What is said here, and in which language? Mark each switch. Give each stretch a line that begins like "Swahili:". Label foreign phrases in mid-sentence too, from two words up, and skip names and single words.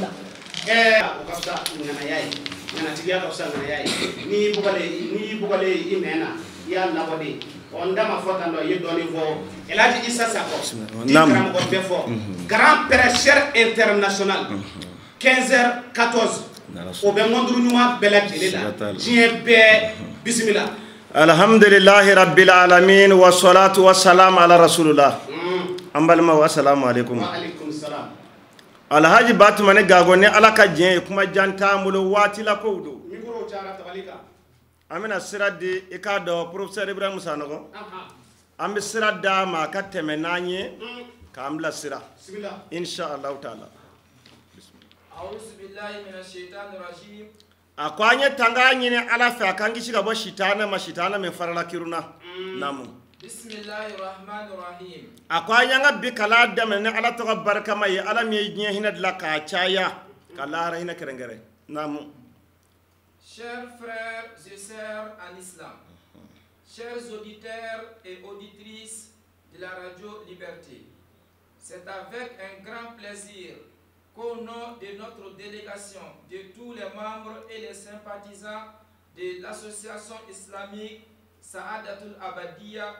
Bambara: o ka fisa ŋanaya ye ŋanatigiya ka fisa ŋanaya ye n'i bugɔlen i nɛn na i y'a labɔ de n da ma fɔ tan dɔ i ye dɔɔnin fɔ Alhaji Issa Sako di karamɔgɔ bɛɛ fɔ
French: grand prêcheur international
Bambara: 15h14 o bɛ ŋɔnduru ɲuman bɛɛ lajɛlen la diɲɛ bɛɛ bisimila.
Arabic: الحمد لله رب العالمين والصلاة والسلام على رسول الله
Bambara: an balima
Arabic: والسلام عليكم. وعليكم السلام.
Bambara: Alhaji Batumani Gago ni ala ka diɲɛ ye kuma janta n bolo waati la kow don an bɛna sira di i k'a dɔn professeur Ibrahim Sanogo an bɛ sira d'a ma a ka tɛmɛ n'an ye k'an bila sira
Arabic: إن شاء الله تعالى.
Bambara: a ko an ye tanga ɲini ala fɛ a k'an kisi ka bɔ sitana ma sitana min farala kiruna namu. a ko an y'an ka bi kala daminɛ ni ala tɔgɔ barikama ye ala min ye diɲɛ hinɛ dilan k'a caya ka lahara hinɛ kɛrɛnkɛrɛn namu.
French: Chers frères et sœurs en islam, chers auditeurs et auditrices de la radio Liberté, c'est avec un grand plaisir qu'au nom de notre délégation, de tous les membres et les sympathisants de l'association islamique Saadatul Abadiya